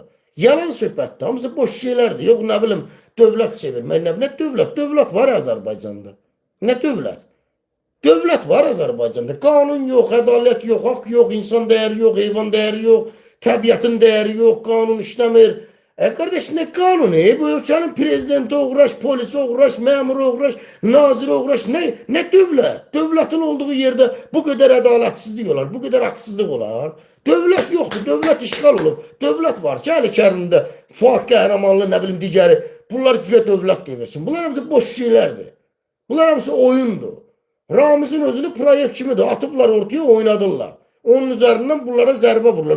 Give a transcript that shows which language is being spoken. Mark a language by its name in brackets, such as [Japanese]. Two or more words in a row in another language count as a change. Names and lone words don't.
[Azerbaijani] Yalan söhbətdir. Hamısı boş şeylərdir. Yox, nə bilim, dövlət çevirmək. Nə dövlət? Dövlət var Azərbaycanda. Nə dövlət? Dövlət var Azərbaycanda. Qanun yox, ədalət yox, haqq yox, insan dəyəri yox, heyvan dəyəri yox, təbiətin dəyəri yox, qanun işləmir. [Turkish] Kardeş ne kanunu? [Azerbaijani] Bu ölkənin prezidenti uğraş, polisi uğraş, memuru uğraş, naziri uğraş. Ne dövlət? [Turkish] Dövlətin olduğu yerde bu kadar ədalatsizlik olar, bu kadar haksızlık olar. [Azerbaijani] Dövlət yoxdur, dövlət işgal olub. Dövlət var ki, Əli Kərimdə, Fuad Qəhrəmanlı, nə bilim, digəri. Bunlar güya dövlət devirsin. Bunlar hamısı boş şeylərdir. Bunlar hamısı oyundur. Ramizin özünü proyekt kimidir. Atıblar ortaya, oynadırlar. Onun üzerinden bunlara zərbə vururlar.